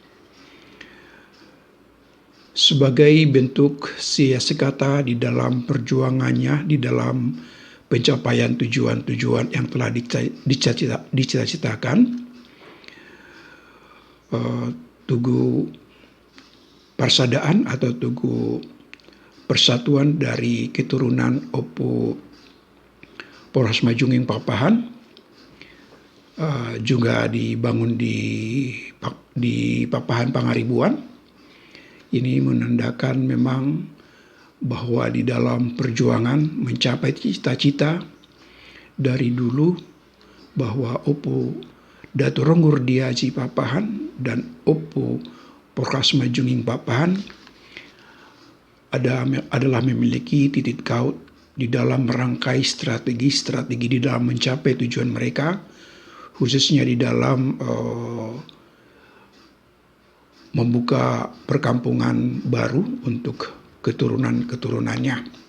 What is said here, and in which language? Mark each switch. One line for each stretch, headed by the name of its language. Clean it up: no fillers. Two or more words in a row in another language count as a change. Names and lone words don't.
Indonesian: Sebagai bentuk siasakata di dalam perjuangannya, di dalam pencapaian tujuan-tujuan yang telah dicita-citakan, Tugu Parsadaan atau Tugu Persatuan dari keturunan Opu Poras Majunging Pakpahan juga dibangun di Pakpahan Pangaribuan. Ini menandakan memang bahwa di dalam perjuangan mencapai cita-cita dari dulu, bahwa Opu Datu Ronggur Diaji Pakpahan dan Opu Poras Majunging Pakpahan adalah memiliki titik kaut di dalam merangkai strategi di dalam mencapai tujuan mereka, khususnya di dalam membuka perkampungan baru untuk keturunan-keturunannya.